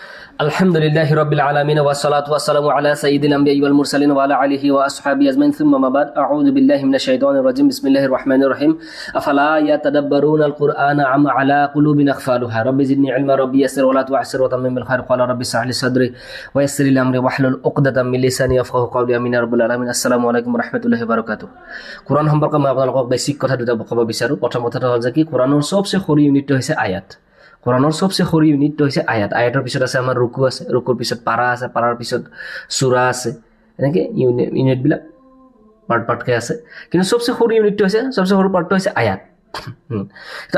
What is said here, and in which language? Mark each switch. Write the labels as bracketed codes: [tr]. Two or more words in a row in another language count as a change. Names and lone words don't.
[ar] الحمد لله رب العالمين والصلاة والسلام على سيد الأنبياء والمرسلين وعلى آله وأصحابه أجمعين ثم أما بعد أعوذ بالله من الشيطان الرجيم بسم الله الرحمن الرحيم أفلا يتدبرون القرآن أم على قلوب أقفالها رب زدني علما رب يسر ولا تعسر وتمم بالخير قال رب اشرح لي صدري ويسر لي أمري واحلل عقدة من لساني يفقهوا قولي آمين يا رب العالمين السلام عليكم ورحمة الله وبركاته [as] কুরআন সম্পৰ্কে মই আপোনালোকক বেসিক কথা দুটা ক'ব বিচাৰো প্ৰথম কথাটো হ'ল যে কি কুরআনৰ সবচেয়ে সৰু ইউনিটটো হৈছে আয়াত কুরআনৰ সবচেয়ে সৰু ইউনিটটো হৈছে আয়াত আয়াতৰ পিছত আছে আমাৰ রুকু আছে রুকুৰ পিছত পাৰা আছে পাৰাৰ পিছত সূৰা আছে এনেকৈ ইউনিটবিলাক পাৰ্টকে আছে কিন্তু সবচেয়ে সৰু ইউনিটটো হৈছে সবচেয়ে সৰু পাৰ্টটো হৈছে আয়াত তো